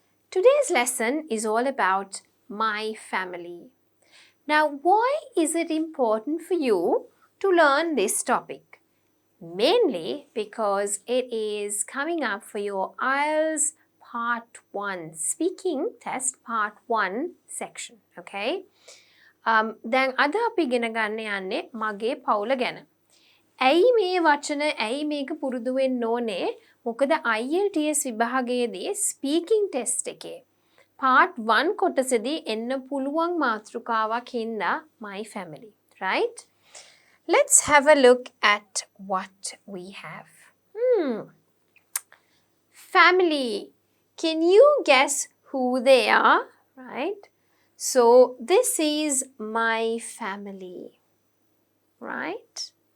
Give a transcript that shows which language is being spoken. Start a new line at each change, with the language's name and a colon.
English: Today's lesson is all about my family. Now, why is it important for you to learn this topic? Mainly because it is coming up for your IELTS Part 1 Speaking Test Part 1 section. Okay?
Sinhala: දැන් අද අපි ඉගෙන ගන්න යන්නේ මගේ පවුල ගැන. ඇයි මේ වචන ඇයි මේක පුරුදු වෙන්න ඕනේ? මොකද IELTS විභාගයේදී
English: speaking test
Sinhala: එකේ part 1 කොටසදී එන්න පුළුවන් මාතෘකාවක් හින්දා
English: my family, right? Let's have a look at what we have. Family. Can you guess who they are? Right? So this is my family. Right?